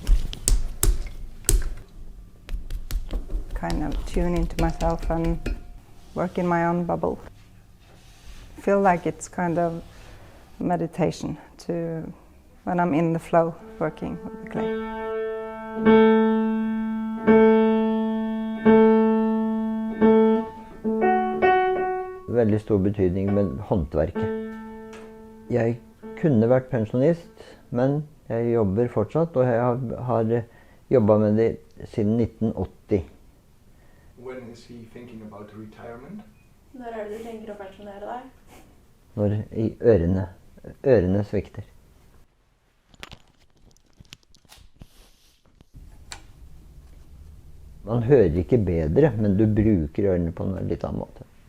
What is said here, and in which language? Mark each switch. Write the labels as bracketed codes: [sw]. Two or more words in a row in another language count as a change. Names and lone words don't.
[en] Kind of tune into myself and work in my own bubble. Feel like it's kind of meditation when I'm in the flow working with the clay. [no] Veldig stor betydning med håndverket. Jeg kunne vært pensjonist, men jeg jobber fortsatt, og jeg har jobbet med det siden 1980. [en] When is he thinking about retirement? [no] Når det du tenker å pensjonere deg? Når ørene svikter. Man hører ikke bedre, men du bruker ørene på en litt annen måte.